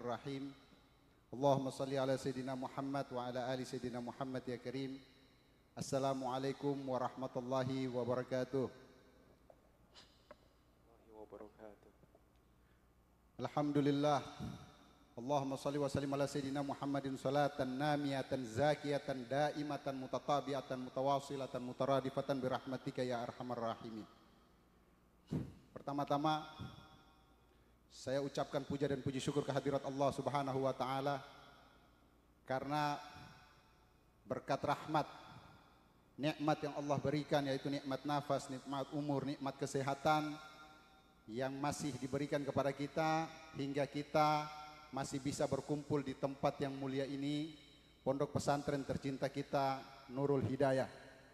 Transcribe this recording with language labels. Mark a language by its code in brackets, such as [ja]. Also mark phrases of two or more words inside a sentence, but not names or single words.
[ar] بسم الله الرحمن الرحيم. اللهم صل على سيدنا محمد وعلى آل سيدنا محمد يا كريم. السلام عليكم ورحمة الله وبركاته. Alhamdulillah. اللهم صل وسلم على سيدنا محمد صلاة نامية زاكية دائمة متتابعة متواصلة مترادفة برحمتك يا أرحم الراحمين. [id] Pertama-tama saya ucapkan puja dan puji syukur kehadirat Allah [ar] سبحانه وتعالى [id] karena berkat rahmat, nikmat yang Allah berikan, yaitu nikmat nafas, nikmat umur, nikmat kesehatan yang masih diberikan kepada kita hingga kita masih bisa berkumpul di tempat yang mulia ini, pondok pesantren tercinta kita Nurul Hidayah.